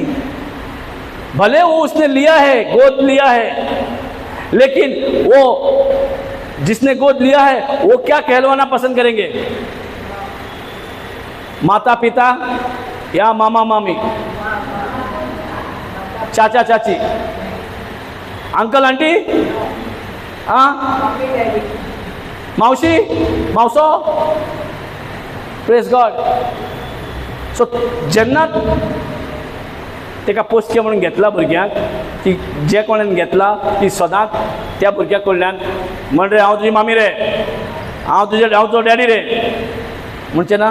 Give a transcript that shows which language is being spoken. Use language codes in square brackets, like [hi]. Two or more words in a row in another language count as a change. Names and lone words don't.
[hi] भले वो उसने लिया है, गोद लिया है, लेकिन वो जिसने गोद लिया है वो क्या कहलवाना पसंद करेंगे? माता पिता या मामा मामी, चाचा चाची, अंकल आंटी, [kok] मावशी मावसो. [en] Praise God. [kok] सो जेन्ना तेका पोसचें म्हणून घेतला भुरग्यांक, ती जे कोणेन घेतला ती सदांच त्या भुरग्या कडल्यान म्हण रे हांव तुजी मामी रे, हांव तुजो डॅडी रे म्हणचे ना.